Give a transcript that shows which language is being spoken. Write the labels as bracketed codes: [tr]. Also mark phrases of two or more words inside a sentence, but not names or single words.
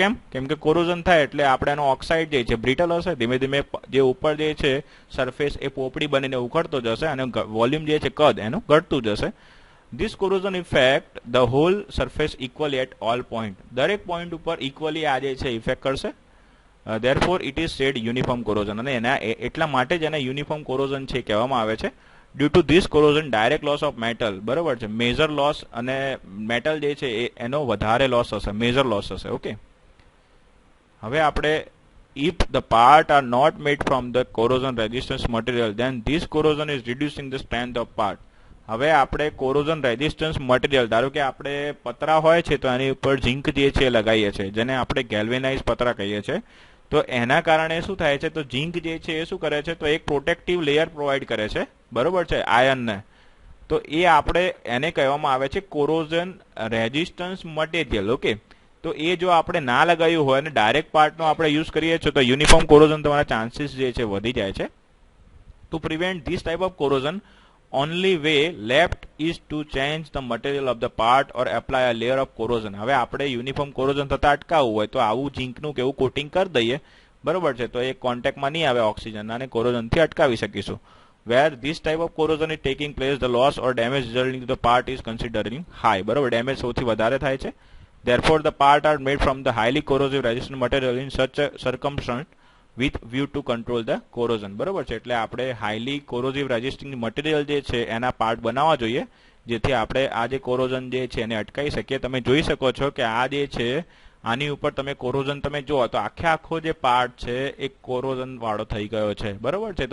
[gu] કેમ કે કોરોઝન થાય એટલે આપણે એનો ઓક્સાઇડ જે છે બ્રિટલ હશે, ધીમે ધીમે જે ઉપર જે છે સરફેસ એ પોપડી બનીને ઉખડતો જશે અને વોલ્યુમ જે છે કદ એનું ઘટતું જશે. [en] this corrosion effect the whole surface equally at all point. [gu] દરેક પોઈન્ટ ઉપર ઇક્વલી આ જે છે ઇફેક્ટ કરશે. [en] therefore it is said uniform corrosion. [gu] અને એના એટલા માટે જ એને [en] uniform corrosion [gu] છે કહેવામાં આવે છે. [en] due to this corrosion direct loss of metal, [gu] બરોબર છે, [en] major loss, [gu] અને મેટલ જે છે એનો વધારે લોસ હશે, [en] major loss [gu] હશે. ઓકે. હવે આપણે [en] if the part are not made from the corrosion resistance material then this corrosion is reducing the strength of part. [gu] હવે આપણે [en] corrosion resistance material, [gu] ધારો કે આપણે પતરા હોય છે તો એની ઉપર ઝીંક જે છે લગાવીએ છીએ, જેને આપણે ગેલ્વેનાઇઝ પતરા કહીએ છીએ. તો એના કારણે શું થાય છે, તો ઝીંક જે છે એ શું કરે છે, તો એક [en] protective layer provide [gu] કરે છે, બરોબર છે, આયર્નને. તો એ આપણે એને કહેવામાં આવે છે [en] corrosion resistance material. [gu] ઓકે. તો એ જો આપણે ના લગાવ્યું હોય અને ડાયરેક્ટ પાર્ટનો આપણે યુઝ કરીએ છીએ તો [en] uniform corrosion [gu] તમારા ચાન્સીસ જે છે વધી જાય છે. [en] to prevent this type of corrosion only way left is to change the material of the part or apply a layer of corrosion. [gu] હવે આપણે [en] uniform corrosion [gu] થતા અટકાવવું હોય તો આવું ઝીંકનું કેવું કોટિંગ કરી દઈએ, બરોબર છે, તો એ કોન્ટેક્ટમાં નહીં આવે ઓક્સિજન અને કોરોઝનથી અટકાવી શકીશું. [en] where this type of corrosion is taking place the loss or damage resulting to the part is considering high. [gu] બરોબર, ડેમેજ સૌથી વધારે થાય છે. [en] therefore the part are made from the highly corrosive resistant material in such a circumstance with view to control the corrosion. [gu] બરોબર છે. એટલે આપણે [en] highly corrosive resisting material [gu] જે છે એના પાર્ટ બનાવવા જોઈએ જેથી આપણે આ જે કોરોઝન જે છે એને અટકાવી શકીએ. તમે જોઈ શકો છો કે આ જે છે આની ઉપર તમે કોરોઝન તમે જુઓ તો આખો જે પાર્ટ છે એ કોરોઝન વાળો થઈ ગયો છે, બરોબર છે.